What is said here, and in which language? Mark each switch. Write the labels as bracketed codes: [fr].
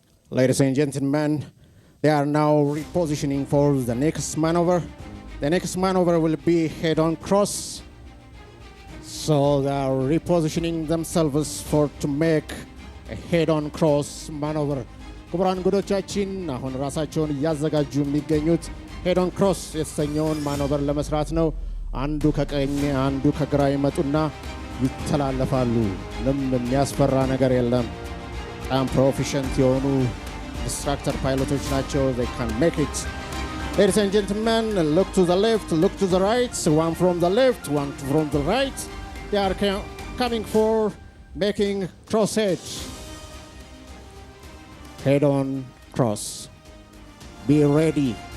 [en] Ladies and gentlemen, they are now repositioning for the next maneuver. The next maneuver will be head-on cross. So they are repositioning themselves to make a head-on cross maneuver. [am] ክቡራን እንግዶቻችን አሁን ራሳቸውን እያዘጋጁ የሚገኙት ሄድ-ኦን ክሮስ የተሰኘውን ማኖቨር ለመስራት ነው። አንዱ ከቀኝ አንዱ ከግራ ይመጡና ይተላለፋሉ። ምንም የሚያስፈራ ነገር የለም። በጣም ፕሮፌሽናል የሆኑ ኢንስትራክተር ፓይሎቶች ናቸው። [en] they can make it. Ladies and gentlemen, look to the left, look to the right. One from the left, one from the right. They are coming for making cross edge. Head-on cross. Be ready.